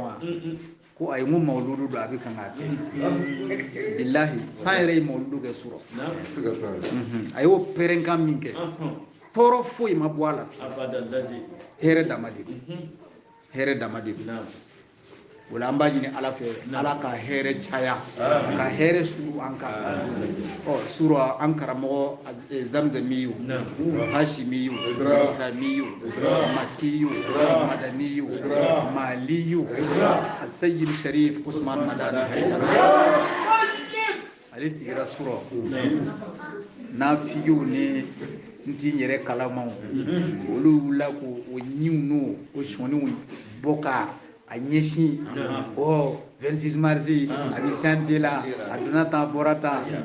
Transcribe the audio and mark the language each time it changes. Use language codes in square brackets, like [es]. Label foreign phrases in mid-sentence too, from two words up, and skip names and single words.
[bm] wa ko ayi n ko mawuludu don a bɛ kan k'a kɛ bilahi san yɛrɛ ye mawuludu kɛ sura a y'o pɛrɛnkan min kɛ tɔɔrɔ foyi ma bɔ a la hɛrɛ dama de hɛrɛ dama de wala an b'a ɲini ala fɛ ala ka hɛrɛ caya ka hɛrɛ suru an kan sura an karamɔgɔ zamzamiyu hashimiyu ibrahimiyu makiyu madaniyu maliyu asayyid sharif usman madani haidara ale sigira suro n'a figiw ni nti yɛrɛ kalamaw olu wula ko o ɲiw n'o o sɔniw bɔ ka a ɲɛsin 26 mars a bɛ chantier la a donna tan a bɔra tan